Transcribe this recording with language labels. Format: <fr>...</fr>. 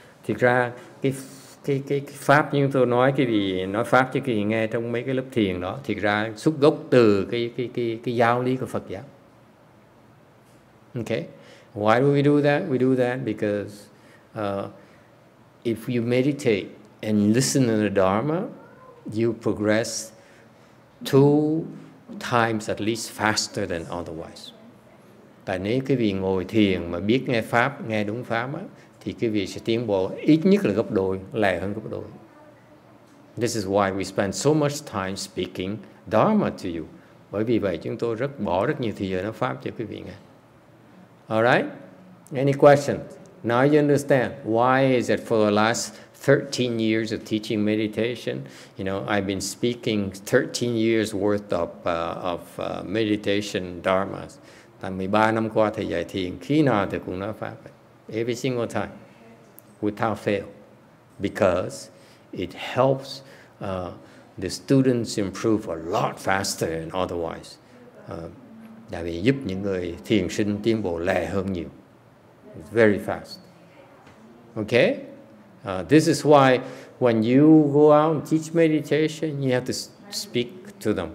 <vi>Thực ra cái pháp như tôi nói quý vị nói pháp cho quý vị nghe trong mấy cái lớp thiền đó, thực ra xuất gốc từ cái giáo lý của Phật giáo.</vi> <en>Okay, why do we do that? We do that because if you meditate and listen to the Dharma, you progress 2 times at least faster than otherwise.</en> <vi>Tại nếu quý vị ngồi thiền mà biết nghe pháp, nghe đúng pháp á, thì quý vị sẽ tiến bộ ít nhất là gấp đôi, lẹ hơn gấp đôi.</vi> <en>This is why we spend so much time speaking Dharma to you.</en> <vi>Bởi vì vậy chúng tôi bỏ rất nhiều thời giờ nói pháp cho quý vị nghe.</vi> <en>Alright? Any questions? Now you understand why is it for the last 13 years of teaching meditation, I've been speaking 13 years worth of meditation dharmas.</en> <vi>Tại 13 năm qua thầy dạy thiền, khi nào thầy cũng nói pháp.</vi> <en>Every single time, without fail, because it helps the students improve a lot faster than otherwise.</en> <vi>Tại vì giúp những người thiền sinh tiến bộ lẹ hơn nhiều.</vi> <en>It's very fast. Okay? This is why when you go out and teach meditation, you have to speak to them.</en>